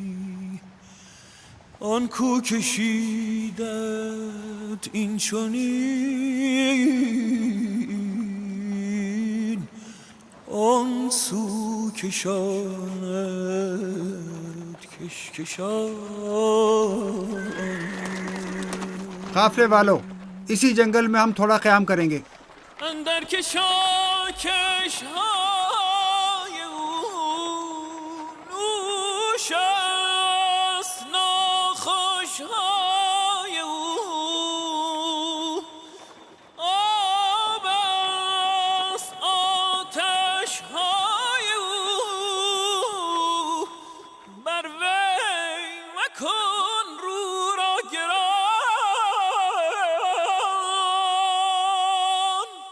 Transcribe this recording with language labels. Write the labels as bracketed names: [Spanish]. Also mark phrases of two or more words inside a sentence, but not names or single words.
[Persian] آن کو کشید بخشیدت این چنین آن سو کشاند کشکشان. [Urdu] قافلے والوں، اسی جنگل میں ہم تھوڑا قیام کریں گے. [Persian] اندر کشاکش های او نوش است ناخوش های او آب است آتش های او بر وی مکن رو را گران.